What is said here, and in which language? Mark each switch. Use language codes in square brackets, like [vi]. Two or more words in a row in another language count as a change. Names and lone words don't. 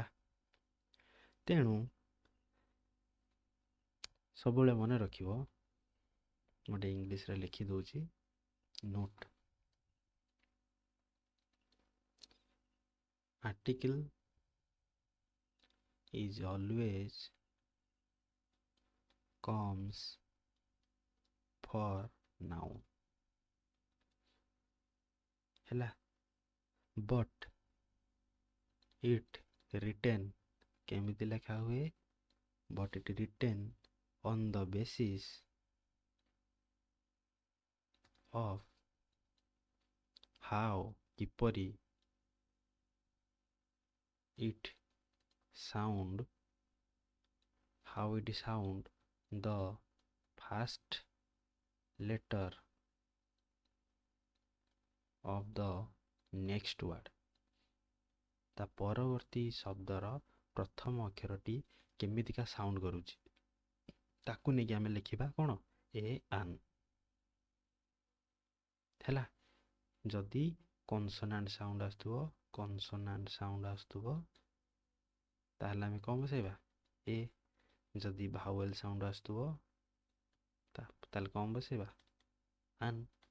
[or] ତେଣୁ ସବୁବେଳେ ମନେ ରଖିବ, ଗୋଟେ ଇଂଲିଶରେ ଲେଖି ଦେଉଛି ନୋଟ୍। [en] ଆର୍ଟିକିଲ୍ is always comes for noun ହେଲା but it written [or] କେମିତି ଲେଖା ହୁଏ [en] but it written on the basis of how କିପରି it sound the first letter of the next word [or] ତା ପରବର୍ତ୍ତୀ ଶବ୍ଦର ପ୍ରଥମ ଅକ୍ଷରଟି କେମିତିକା ସାଉଣ୍ଡ କରୁଛି ତାକୁ ନେଇକି ଆମେ ଲେଖିବା କ'ଣ [en] a an [or] ହେଲା ଯଦି [en] consonant sound [or] ଆସୁଥିବ ତାହେଲେ ଆମେ କ'ଣ ବସାଇବା ଏ ଯଦି [en] vowel sound [or] ଆସୁଥିବ ତାହେଲେ କ'ଣ ବସାଇବା ଆନ୍